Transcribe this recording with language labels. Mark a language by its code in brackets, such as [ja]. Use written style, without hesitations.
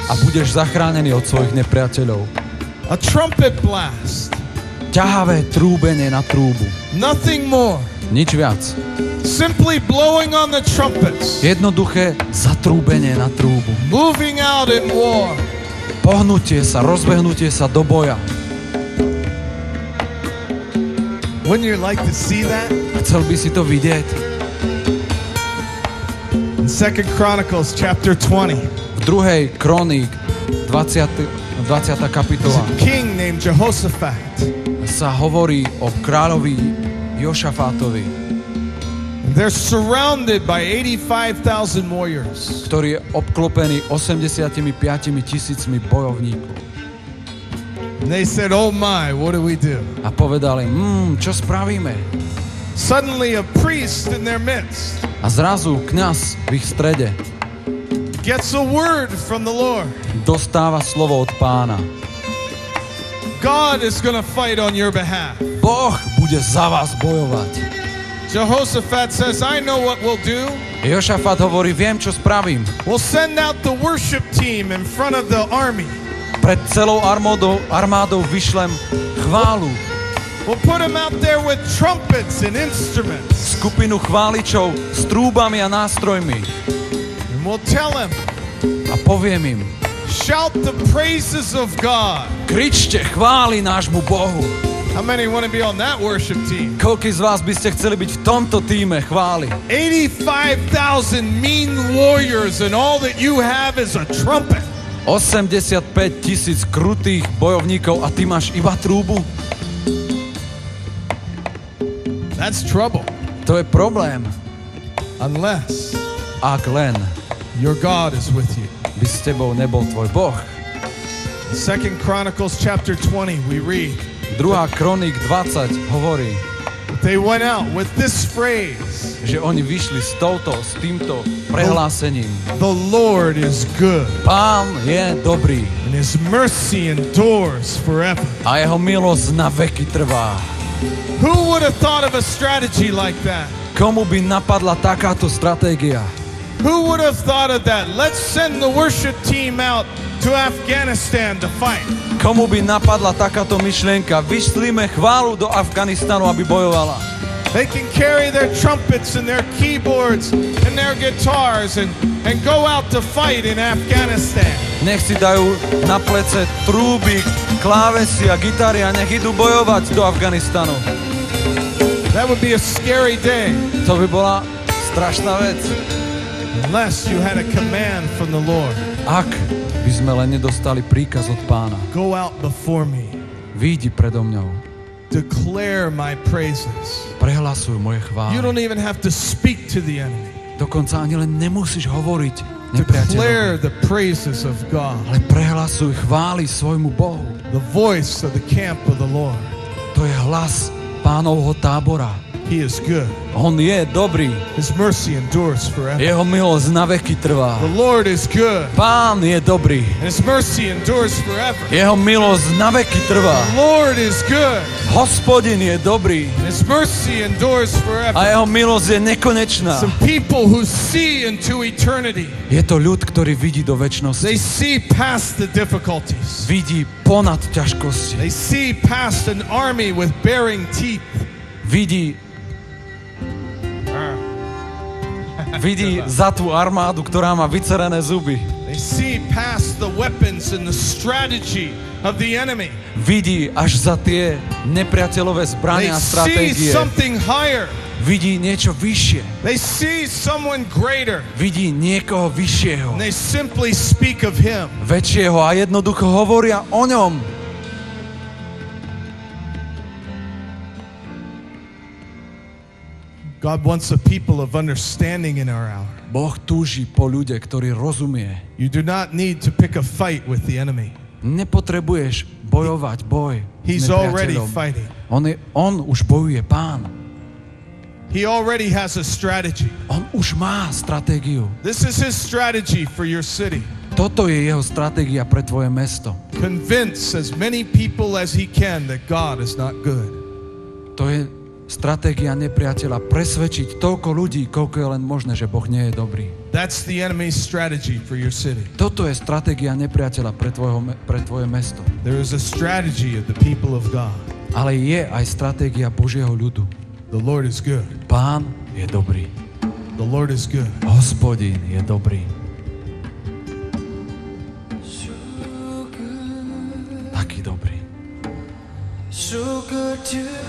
[sk] a budeš zachránený od svojich nepriateľov. [en] A trumpet blast, [sk] Ťahavé trúbenie na trúbu. [en] nothing more. [sk] Nič viac. [en] Simply blowing on the trumpets, [sk] Jednoduché zatrúbenie na trúbu. [en] moving out in war. [sk] Pohnutie sa, rozbehnutie sa do boja. [en] Wouldn't you like to see that? [sk] Chcel by si to vidieť? [en] In 2 Chronicles chapter 20, [sk] V 2. Kroník, 20. [en] there's [sk] kapitola, [en] a king named Jehoshaphat. [sk] sa hovorí o kráľovi Jošafátovi. [en] And They're surrounded by 85,000 warriors. [sk] ktorý je obklopený 85,000 bojovníkov. [en] And they said, "Oh my, what do we do?" [sk] A povedali, čo spravíme? [en] Suddenly a priest in their midst [sk] A zrazu kňaz v ich strede [en] gets a word from the Lord. [sk] dostáva slovo od Pána. [en] God is going to fight on your behalf. [sk] Boh bude za vás bojovať. [en] Jehoshaphat says, "I know what we'll do. [sk] Jošafat hovorí, viem, čo spravím. [en] We'll send out the worship team in front of the army. [sk] Pred celou armádou vyšlem chválu. [en] We'll put them out there with trumpets and instruments. [sk] Skupinu chváličov s trúbami a nástrojmi. [en] And we'll tell them, [sk] A poviem im, [en] shout the praises of God." [sk] kričte chvály nášmu Bohu. [en] How many want to be on that worship team? [sk] Koľký z vás by ste chceli byť v tomto tíme chvály? [en] 85,000 mean warriors and all that you have is a trumpet. [sk] 85,000 krutých bojovníkov a ty máš iba trúbu? [en] That's trouble. [sk] To je problém. [en] Unless [sk] Ak len [en] your God is with you. [sk] by s tebou nebol tvoj Boh. [en] 2 Chronicles chapter 20 we read, [sk] 2. Kroník 20 hovorí, [en] they went out with this phrase, [sk] že oni vyšli s týmto prehlásením. [en] "The Lord is good [sk] Pán je dobrý [en] and his mercy endures forever." [sk] a jeho milosť na veky trvá. [en] Who would have thought of a strategy like that? [sk] Komu by napadla takáto stratégia? [en] Who would have thought of that? Let's send the worship team out to Afghanistan to fight. [sk] Komu by napadla takáto myšlienka? Vyšlíme chválu do Afganistanu, aby bojovala. [en] They can carry their trumpets and their keyboards and their guitars and go out to fight in Afghanistan. [sk] Nech si dajú na plece trúby, klávesy a gitary a nech idú bojovať do Afganistanu. [en] That would be a scary day [sk] To by bola strašná vec. [en] unless you had a command from the Lord. [sk] Ak by sme len nedostali príkaz od Pána. [en] Go out before me. [sk] Výjdi predo mňou. [en] Declare my praises. [sk] Prehlasuj moje [en] You [sk] chvály. [en] don't even have to speak to the enemy. [sk] Dokonca ani len nemusíš hovoriť nepriateľovi. [en] Declare the praises of God. [sk] Ale prehlasuj chvály svojmu Bohu. [en] The voice of the camp of the Lord. [sk] To je hlas Pánovho tábora. [en] He is good. [sk] On je dobrý. [en] His mercy endures forever. [sk] Jeho milosť na veky trvá. [en] The Lord is good. [sk] Pán je dobrý. [en] And his mercy endures forever. [sk] Jeho milosť na veky trvá. [en] The Lord is good. [sk] Hospodin je dobrý. [en] And his mercy endures forever. [sk] A jeho milosť je nekonečná. [en] Some people who see into eternity. [sk] Je to ľud, ktorý vidí do [en] They [sk] večnosti. [en] see past the difficulties. [sk] Vidí ponad ťažkosti. [en] They see past an army with baring teeth. [sk] Vidí za tú armádu, ktorá má vycerené zuby. [en] They see past the weapons and the strategy of the enemy. [sk] Vidí až za tie nepriateľové [en] They [sk] zbrania a [en] see [sk] stratégie. [en] something higher. [sk] Vidí niečo vyššie. [en] They see someone greater. [sk] Vidí niekoho vyššieho, [en] And they simply speak of him. [sk] väčšieho a jednoducho hovoria o ňom. [en] God wants a people of understanding in our hour. [sk] Boh túži po ľude, ktorý rozumie. [en] You do not need to pick a fight with the enemy. [sk] Nepotrebuješ bojovať boj s [en] He's already [sk] nepriateľom. [en] fighting. [sk] On už bojuje, Pán. [en] He already has a strategy. [sk] On už má stratégiu. [en] This is his strategy for your city. [sk] Toto je jeho stratégia pre tvoje mesto. [en] Convince as many people as he can that God is not good. [sk] To je stratégia nepriateľa presvedčiť toľko ľudí, koľko je len možné, že Boh nie je dobrý. [en] That's the enemy's strategy for your city. [sk] Toto je stratégia nepriateľa pre tvoje mesto. [en] There is a strategy of the people of God. [sk] Ale je aj stratégia Božieho ľudu. [en] The Lord is good. [sk] Pán je dobrý. [en] The Lord is good. [sk] Hospodín je dobrý. Taký dobrý. [en] So good to